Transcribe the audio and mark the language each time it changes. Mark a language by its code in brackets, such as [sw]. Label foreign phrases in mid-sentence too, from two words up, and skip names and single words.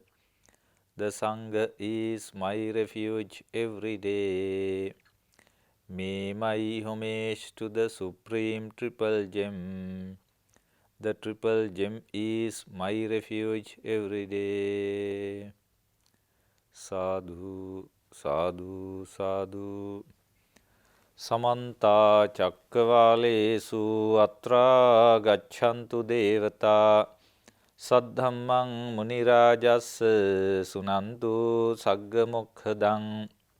[en] The Sangha is my refuge every day. May my homage to the Supreme Triple Gem. The Triple Gem is my refuge every day. [pi] Sadhu, sadhu, sadhu. Samanta cakkavalesu atra gachantu devata. Saddhammang munirajas sunantu saggamokkhadan.